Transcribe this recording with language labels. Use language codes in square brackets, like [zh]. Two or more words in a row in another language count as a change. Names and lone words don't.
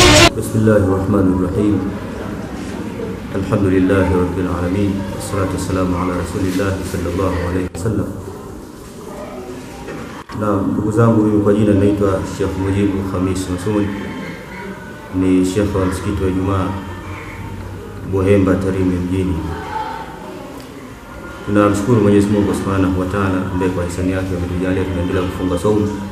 [ar] بسم الله الرحمن الرحيم. الحمد لله رب العالمين والصلاة والسلام على رسول الله صلى الله عليه وسلم. [sw] Na ndugu zangu, mimi kwa jina naitwa Sheikh Mujibu Khamis Masuni, ni Sheikh wa msikiti wa Ijumaa Buhemba Tarime mjini. Tunamshukuru Mwenyezi Mungu [ar] سبحانه وتعالى [sw] ambaye kwa hisani yake ametujalia tunaendelea kufunga saumu.